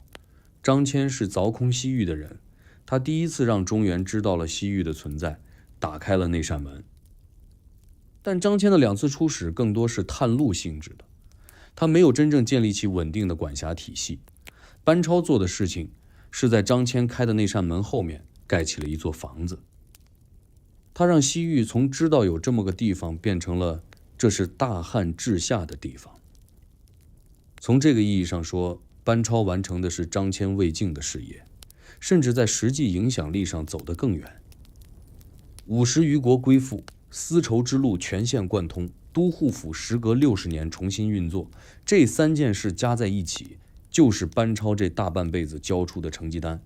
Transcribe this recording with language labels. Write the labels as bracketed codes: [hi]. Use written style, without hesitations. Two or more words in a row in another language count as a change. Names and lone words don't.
[zh] 张騫是凿空西域的人，他第一次讓中原知道了西域的存在，打開了那扇門。但张騫的2次出使更多是探路性質的，他沒有真正建立起穩定的管轄體系。班超做的事情是在張騫開的那扇門後面蓋起了一座房子。他讓西域從知道有這麼個地方變成了這是大漢治下的地方。從這個意義上說，班超完成的是張騫未竟的事業，甚至在實際影響力上走得更遠。50餘國歸附，絲綢之路全線貫通，都護府時隔60年重新運作，這3件事加在一起，就是班超這大半輩子交出的成績單。